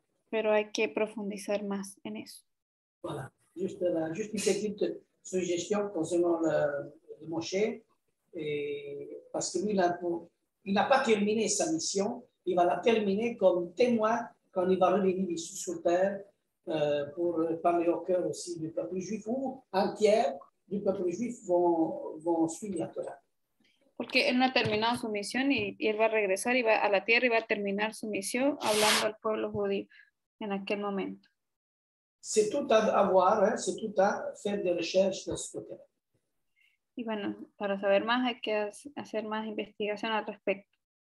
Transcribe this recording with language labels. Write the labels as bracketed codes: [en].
[es] Pero hay que profundizar más en eso. [fr] Voilà, juste une petite suggestion concernant le Moshe, et parce que lui, il n'a pas terminé sa mission, il va la terminer comme témoin quand il va revenir ici sur terre pour parler au cœur aussi du peuple juif, où un tiers du peuple juif vont suivre la Torah. [es] Porque él no ha terminado su misión y él va a regresar y va a la tierra y va a terminar su misión hablando al pueblo judío en aquel momento. [fr] C'est tout à voir, hein, c'est tout à faire des recherches de ce côté. [es] Y bueno, para saber más hay que hacer más investigación al respecto.